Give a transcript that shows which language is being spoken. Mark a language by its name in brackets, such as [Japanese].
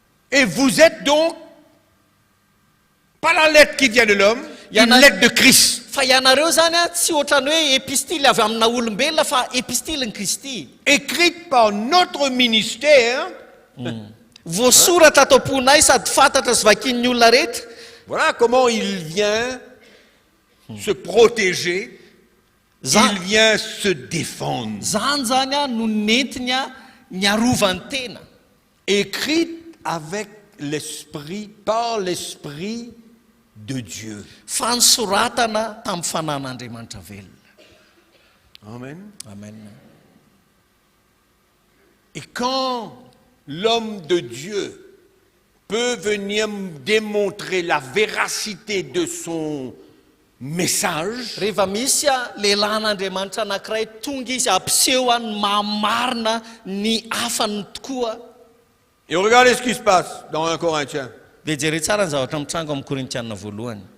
[French] Et vous êtes donc, pas la lettre qui vient de l'homme, Il y en une a- lettre de Christ, [Malagasy] Fa ianareo zany a tsy ohatrany hoe epistily avy amina olombelona fa epistilin' Kristy. [French] écrite par notre ministère. [Malagasy] Voasoratra atao am-ponay sady fantatra sy vakin'ny olona rehetra. [French] Voilà comment il vient se protéger, Za- il vient se défendre. [Malagasy] Zany zany a no nentiny a ny arovany tena. [French] Écrite avec l'esprit, par l'esprit de Dieu. [Malagasy] Fansoratana tamin'ny fanan'Andriamanitra velona. Amen. Amen. [French] Et quand l'homme de Dieu peut venir démontrer la véracité de son message, [Malagasy] Rehefa misy a lehilahin'Andriamanitra anankiray tonga izy ampiseho any mamarina ny afany tokoa. [French] et regardez ce qui se passe dans 1 Corinthiens. [Malagasy] Dia jere tsara ny zavatra mitrango amin'ny Korintianina voalohany.